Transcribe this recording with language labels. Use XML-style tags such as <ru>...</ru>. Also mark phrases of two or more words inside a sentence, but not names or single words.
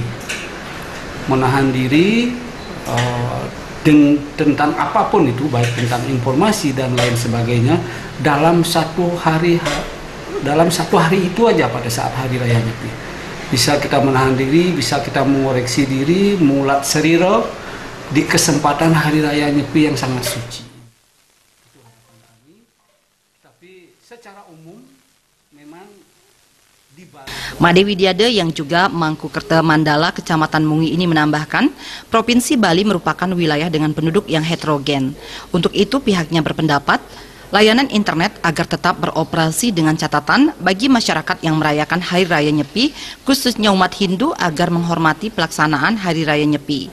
<id>Menahan diri tentang apapun itu, baik tentang informasi dan lain sebagainya, dalam satu hari itu aja pada saat Hari Raya Nyepi. Bisa kita menahan diri, bisa kita mengoreksi diri,</id> <ban>mulat seriro</ban> <id>di kesempatan Hari Raya Nyepi yang sangat suci. Itu harapan kami. Tapi secara umum memang di Bali. Made Widiade yang juga Mangku Kerta Mandala, Kecamatan Mungui ini menambahkan, Provinsi Bali merupakan wilayah dengan penduduk yang heterogen. Untuk itu pihaknya berpendapat, layanan internet agar tetap beroperasi dengan catatan bagi masyarakat yang merayakan Hari Raya Nyepi, khususnya umat Hindu agar menghormati pelaksanaan Hari Raya Nyepi.</id>